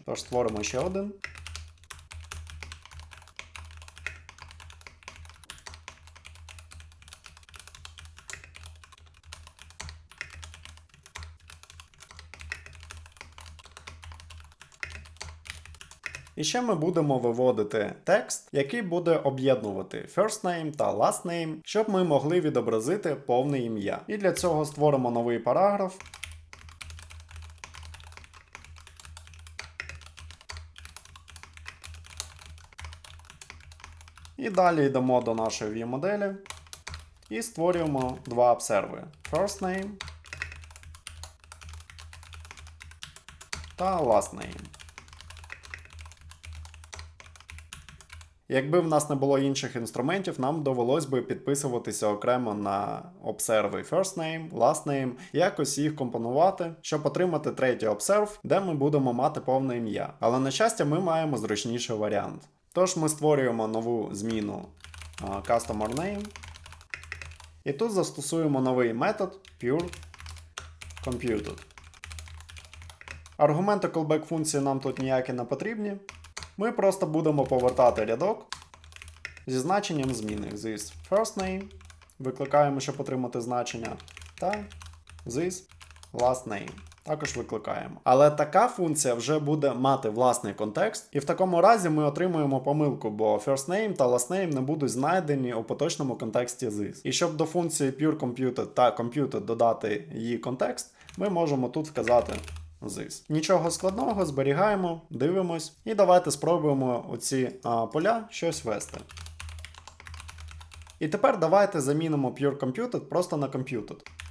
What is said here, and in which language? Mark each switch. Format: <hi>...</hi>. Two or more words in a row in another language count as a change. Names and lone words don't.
<uk>Тож створимо ще один. І ще ми будемо виводити текст, який буде об'єднувати</uk> <en>first name</en> <uk>та</uk> <en>last name,</en> <uk>щоб ми могли відобразити повне ім'я. І для цього створимо новий параграф. І далі йдемо до нашої view-моделі і створюємо два обсерви:</uk> <en>first name та last name.</en> <uk>Якби в нас не було інших інструментів, нам довелось би підписуватися окремо на обсерви</uk> <en>first name, last name,</en> <uk>якось їх компонувати, щоб отримати третій обсерв, де ми будемо мати повне ім'я. Але на щастя, ми маємо зручніший варіант. Тож ми створюємо нову зміну</uk> <en>Customer Name.</en> <uk>І тут застосуємо новий метод</uk> <en>Pure Computed.</en> <uk>Аргументи callback функції нам тут ніякі не потрібні. Ми просто будемо повертати рядок зі значенням зміни</uk> <en>this first name,</en> <uk>викликаємо, щоб отримати значення, та</uk> <en>this last name.</en> <uk>Також викликаємо. Але така функція вже буде мати власний контекст, і в такому разі ми отримуємо помилку, бо</uk> <en>first name</en> <uk>та</uk> <en>last name</en> <uk>не будуть знайдені у поточному контексті this. І щоб до функції</uk> <en>Pure Computed</en> <uk>та Computed додати її контекст, ми можемо тут вказати this. Нічого складного, зберігаємо, дивимось і давайте спробуємо оці поля щось ввести. І тепер давайте замінимо</uk> <en>Pure Computed</en> <uk>просто на Computed.</uk>